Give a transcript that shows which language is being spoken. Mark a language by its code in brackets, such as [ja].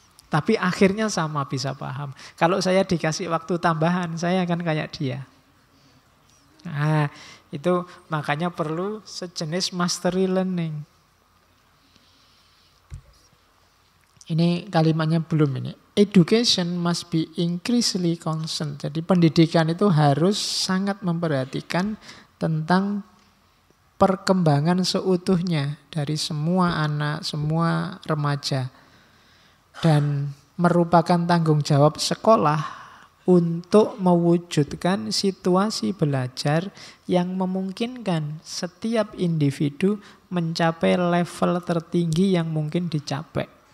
[id] Tapi akhirnya sama bisa paham. Kalau saya dikasih waktu tambahan, saya akan kayak dia. Nah, itu makanya perlu sejenis mastery learning. Ini kalimatnya belum ini. [en] Education must be increasingly concerned. [id] Jadi pendidikan itu harus sangat memperhatikan tentang perkembangan seutuhnya dari semua anak, semua remaja. Dan merupakan tanggung jawab sekolah untuk mewujudkan situasi belajar yang memungkinkan setiap individu mencapai level tertinggi yang mungkin dicapai.